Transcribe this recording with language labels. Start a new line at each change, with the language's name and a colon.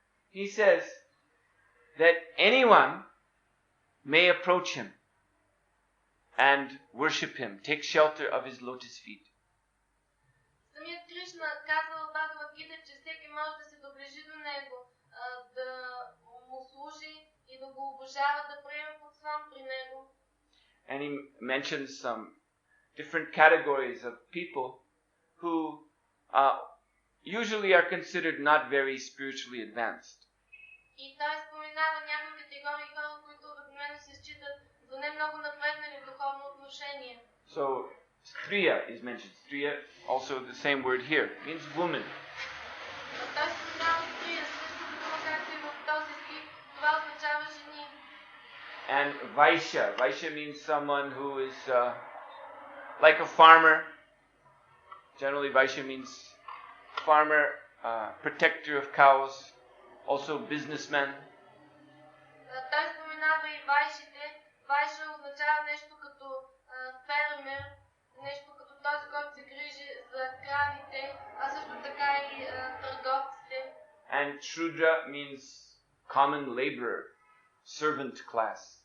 English: He says that anyone may approach him and worship him, take shelter of his lotus feet.
Bulgarian: Самият Кришна казва в Бхагавад Гита, че всеки може да се доближи до него, да му служи и да го обожава, да приеме подслон при него.
English: And he mentions some different categories of people who usually are considered not very spiritually advanced.
Bulgarian: И той споменава някои категории хора, които обикновено се считат за не много напреднали в духовно отношение.
English: So striya is mentioned. Striya, also the same word here, means woman.
Bulgarian: Той споменава стрия, същото дума, както и в този стих, това означава жени.
English: And vaishya. Vaishya means someone who is like a farmer. Generally, vaishya means farmer, protector of cows, also businessman.
Bulgarian: Той споменава и вайшите. Вайша означава нещо като фермер, нещо като този, който се грижи за кравите, а също така и търговците.
English: And Shudra means common laborer, servant class.